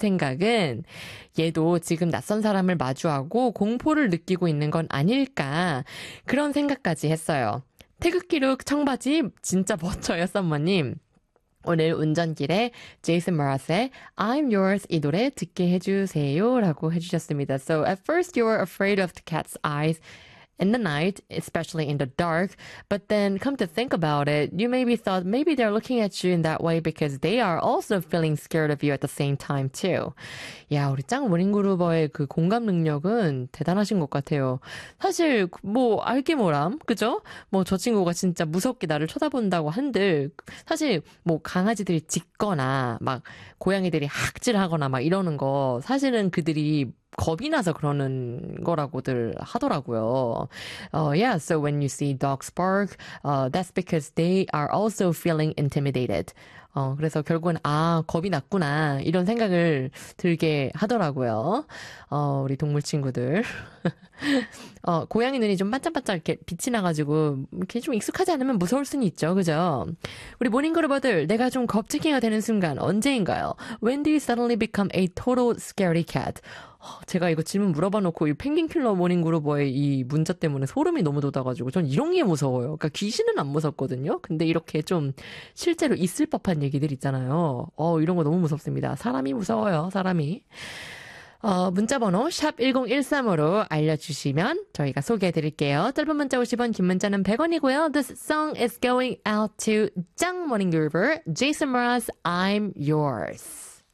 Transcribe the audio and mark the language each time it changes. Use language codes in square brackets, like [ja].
[ko] 생각은 얘도 지금 낯선 사람을 마주하고 공포를 느끼고 있는 건 아닐까 그런 생각까지 했어요. 태극기로 청바지 진짜 멋져요, 썸머님. 오늘 운전길에 제이슨 머랏의 I'm Yours 이 노래 듣게 해주세요라고 해주셨습니다. [en] So at first you were afraid of the cat's eyes in the night, especially in the dark. But then come to think about it, you maybe thought maybe they're looking at you in that way because they are also feeling scared of you at the same time too. [ko] 야, 우리 짱 워닝그루버의 그 공감 능력은 대단하신 것 같아요. 사실 뭐 알게 뭐람, 그죠? 뭐저 친구가 진짜 무섭게 나를 쳐다본다고 한들 사실 뭐 강아지들이 짖거나 막 고양이들이 학질하거나 막 이러는 거 사실은 그들이 겁이 나서 그러는 거라고들 하더라고요. [en] Yeah, so when you see dogs bark, that's because they are also feeling intimidated. [ko] 그래서 결국은 아, 겁이 났구나 이런 생각을 들게 하더라고요. 우리 동물 친구들. 고양이 눈이 좀 반짝반짝 이렇게 빛이 나가지고 이렇게 좀 익숙하지 않으면 무서울 수는 있죠, 그죠? 우리 모닝그루버들, 내가 좀 겁쟁이가 되는 순간 언제인가요? [en] When do you suddenly become a total scary cat? [ko] 제가 이거 질문 물어봐 놓고 이 펭귄 킬러 모닝그루버의 이 문자 때문에 소름이 너무 돋아가지고 전 이런 게 무서워요. 그러니까 귀신은 안 무섭거든요. 근데 이렇게 좀 실제로 있을 법한 얘기들 있잖아요. 이런 거 너무 무섭습니다. 사람이 무서워요, 사람이. 문자 번호 샵 1013으로 알려주시면 저희가 소개해드릴게요. 짧은 문자 50원, 긴 문자는 100원이고요. [en] This song is going out to 짱 모닝그루버, Jason Mraz, I'm Yours.